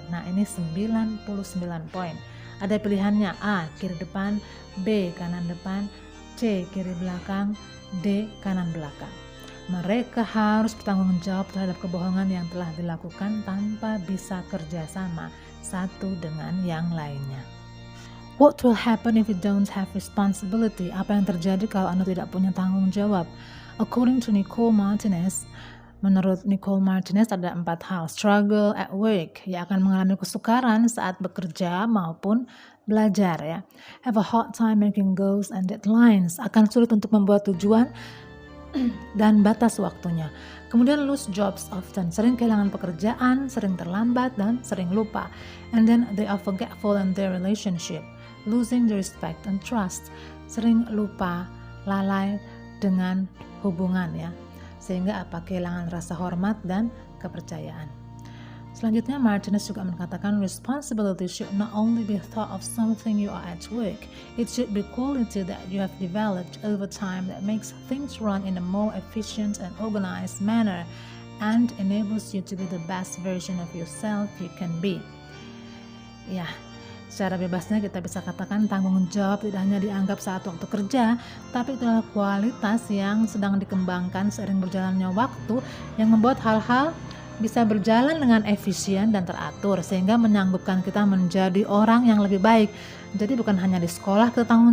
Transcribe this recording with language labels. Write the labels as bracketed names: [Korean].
[Indonesian] Nah, ini 99 poin. Ada pilihannya A, kiri depan, B, kanan depan, C, kiri belakang, D, kanan belakang. Mereka harus bertanggung jawab terhadap kebohongan yang telah dilakukan tanpa bisa kerjasama satu dengan yang lainnya. [English] What will happen if you don't have responsibility? [Indonesian] Apa yang terjadi kalau Anda tidak punya tanggung jawab? [English] According to [Indonesian] Nicole Martinez, menurut Nicole Martinez ada 4 hal. [English] Struggle at work, [Indonesian] ia akan mengalami kesukaran saat bekerja maupun belajar ya. [English] Have a hard time making goals and deadlines, [Indonesian] akan sulit untuk membuat tujuan dan batas waktunya. Kemudian [English] lose jobs often, [Indonesian] sering kehilangan pekerjaan, sering terlambat dan sering lupa. [English] And then they are forgetful in their relationship, losing the respect and trust, [Indonesian] sering lupa, lalai dengan hubungan ya. Sehingga kehilangan rasa hormat dan kepercayaan. Selanjutnya Martinez juga mengatakan [English] responsibility should not only be thought of something you are at work, it should be quality that you have developed over time that makes things run in a more efficient and organized manner and enables you to be the best version of yourself you can be. [Indonesian] Ya, secara bebasnya kita bisa katakan tanggung jawab tidak hanya dianggap saat waktu kerja, tapi itu adalah kualitas yang sedang dikembangkan seiring berjalannya waktu yang membuat hal-hal bisa berjalan dengan efisien dan teratur sehingga menyanggupkan kita menjadi orang yang lebih baik. Jadi bukan hanya di sekolah kita tanggung jawab,